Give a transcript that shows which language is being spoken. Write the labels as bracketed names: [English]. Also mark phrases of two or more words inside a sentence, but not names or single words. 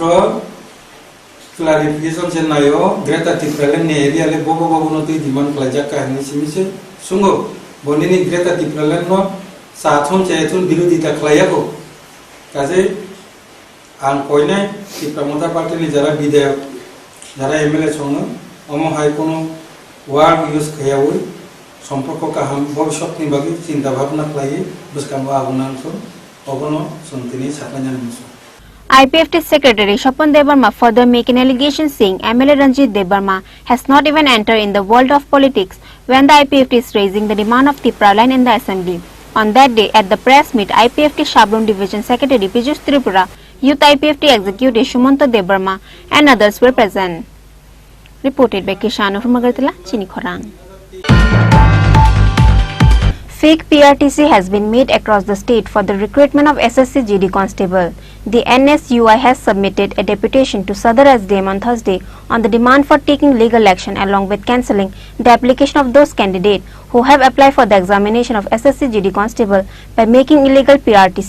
[Kok Borok] क्लारिफिकेशन से नायो ग्रेटर टिप्रालेन ने एरिया ले बबो बबो न तै डिमांड खालायजा काहिनि सिमिसे सुंगो बनिनि ग्रेटर टिप्रालेन न साथुन चेथुन विरोधिता खालायाको काजे आं कयनाय टिप्रामथा पार्टी नि जरा विधायक जरा एमएलए संनो अमहाय कोनो वार्ड यूज खायावै सम्पर्क काहाम भविष्यतनि बागै चिंता भावना खालायो बुसकांबो आगुनांसो ogono sontini sakanya musu. [English] IPFT Secretary Shapan Devarma further make an allegation saying MLA Ranjit Devarma has not even entered in the world of politics when the IPFT is raising the demand of Tripura line in the assembly. On that day, at the press meet, IPFT Shabrum Division Secretary Pijus Tripura, Youth IPFT Executive Shumanta Devarma and others were present. Reported by Kishanu from Agartala, Chini Khorang. Fake PRTC has been made across the state for the recruitment of SSC GD constable. The NSUI has submitted a deputation to Sadar SDM on Thursday on the demand for taking legal action along with cancelling the application of those candidates who have applied for the examination of SSC GD constable by making illegal PRTC.